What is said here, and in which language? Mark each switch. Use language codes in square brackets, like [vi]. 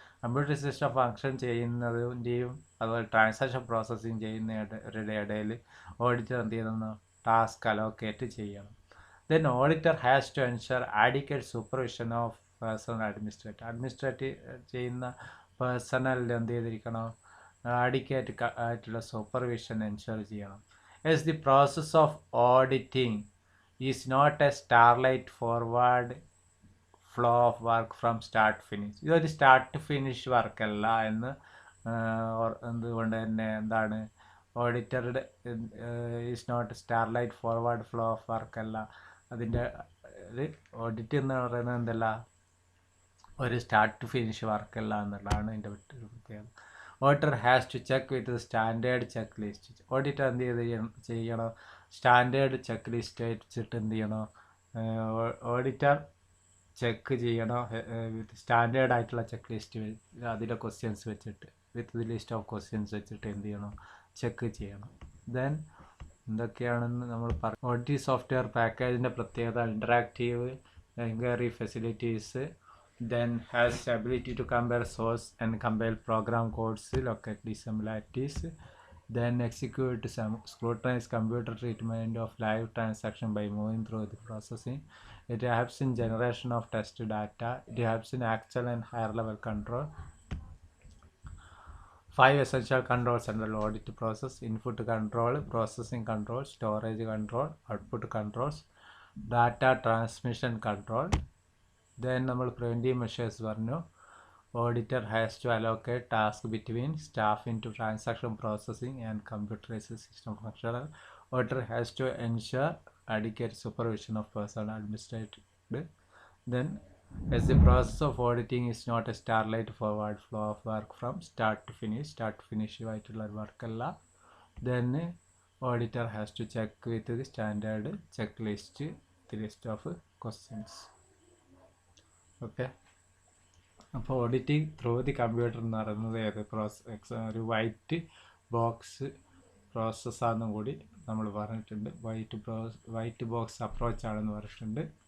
[ml] Computer system function ചെയ്യുന്നതിൻ്റെയും അതുപോലെ transaction processing ചെയ്യുന്നവരുടെ ഇടയിൽ ഓഡിറ്റർ എന്ത് ചെയ്യുന്നു, ടാസ്ക് അലോക്കേറ്റ് ചെയ്യണം. [en] then auditor has to ensure adequate supervision of personnel administrative [ml] ചെയ്യുന്ന പേഴ്സണലിൽ എന്ത് ചെയ്തിരിക്കണം, adequate ആയിട്ടുള്ള സൂപ്പർവിഷൻ എൻഷുർ ചെയ്യണം. [en] as the process of auditing is not a starlight forward flow of work from start finish. [ml] ഇതൊരു start finish വർക്കല്ല എന്ന് എന്തുകൊണ്ട് തന്നെ എന്താണ്, ഓഡിറ്ററുടെ is not starlight forward flow of വർക്കല്ല. അതിൻ്റെ ഓഡിറ്റ് എന്ന് പറയുന്നത് എന്തല്ല, ഒരു സ്റ്റാർട്ട് ഫിനിഷ് വർക്കല്ല എന്നുള്ളതാണ് അതിൻ്റെ പ്രത്യേകത. [en] Auditor has to check with standard check list. [ml] Auditor എന്ത് ചെയ്യണം, സ്റ്റാൻഡേർഡ് ചെക്ക് ലിസ്റ്റ് വെച്ചിട്ട് എന്ത് ചെയ്യണം, ഓഡിറ്റർ ചെക്ക് ചെയ്യണം വിത്ത് സ്റ്റാൻഡേർഡ് ആയിട്ടുള്ള ചെക്ക് ലിസ്റ്റ്, അതിൻ്റെ ക്വസ്റ്റ്യൻസ് വെച്ചിട്ട്, with the list of questions വെച്ചിട്ട് എന്ത് ചെയ്യണം, ചെക്ക് ചെയ്യണം. ദെൻ എന്തൊക്കെയാണെന്ന് നമ്മൾ പറഞ്ഞു. ഓഡിറ്റ് സോഫ്റ്റ്വെയർ പാക്കേജിൻ്റെ പ്രത്യേകത [en] Interactive enquiry facilities, then has ability to compare source and compile program codes, locate dissimilarities, then execute some scrutinize computer treatment of live transaction by moving through the processing. It helps in generation of test data. It helps in actual and higher level control. 5 essential controls under the audit process: input control, processing control, storage control, output controls, data transmission control. Then [ml] നമ്മൾ preventive measures പറഞ്ഞു. [en] Auditor has to allocate task between staff in to transaction processing and computerised system function. Auditor has to ensure adequate supervision of personnel administrated. Then as the process of auditing is not a starlight forward flow of work from start to finish [ml] ആയിട്ടുള്ള work അല്ല. [en] Then auditor has to check with the standard checklist, the list of questions. [ml] Okay, അപ്പോൾ auditing through the computer എന്ന് പറയുന്നത് ഒരു white box പ്രോസസ്സാണെന്നും കൂടി നമ്മൾ പറഞ്ഞിട്ടുണ്ട്. White box അപ്രോച്ചാണെന്ന് പറഞ്ഞിട്ടുണ്ട്.